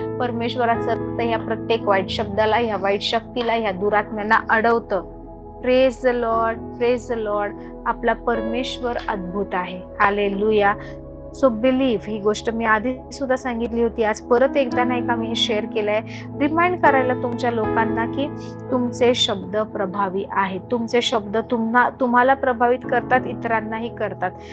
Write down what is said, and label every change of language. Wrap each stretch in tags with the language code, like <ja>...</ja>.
<mr>परमेश्वराचं रक्त ह्या प्रत्येक वाईट शब्दाला, ह्या वाईट शक्तीला, ह्या दुरात्म्यांना अडवतं.</mr> <en>Praise the Lord, praise the Lord.</en> <mr>आपला परमेश्वर अद्भुत आहे. हालेलुया.</mr> <en>So believe.</en> <mr>ही गोष्ट मी आधी सुद्धा सांगितली होती, आज परत एकदा नाही का मी शेअर केलंय, रिमाइंड करायला तुमच्या लोकांना की तुमचे शब्द प्रभावी आहेत. तुमचे शब्द तुम्हाला प्रभावित करतात, इतरांनाही करतात.</mr>